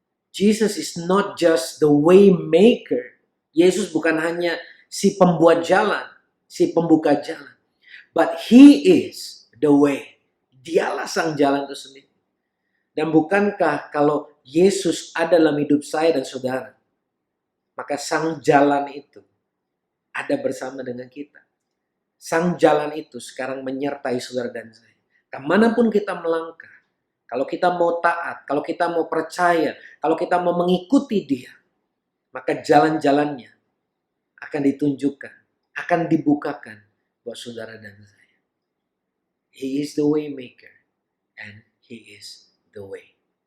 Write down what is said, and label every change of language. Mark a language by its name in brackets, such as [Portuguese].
[English] Jesus is not just the way maker. [Indonesian] Yesus bukan hanya si pembuat jalan, si pembuka jalan. [English] But He is the way. [Indonesian] Dialah sang jalan itu sendiri. Dan bukankah kalau Yesus ada dalam hidup saya dan saudara, maka sang jalan itu ada bersama dengan kita. Sang jalan itu sekarang menyertai saudara dan saya. Kemanapun kita melangkah, kalau kita mau taat, kalau kita mau percaya, kalau kita mau mengikuti Dia, maka jalan-jalannya akan ditunjukkan, akan dibukakan buat saudara dan saya. [English] He is the way maker and He is the way.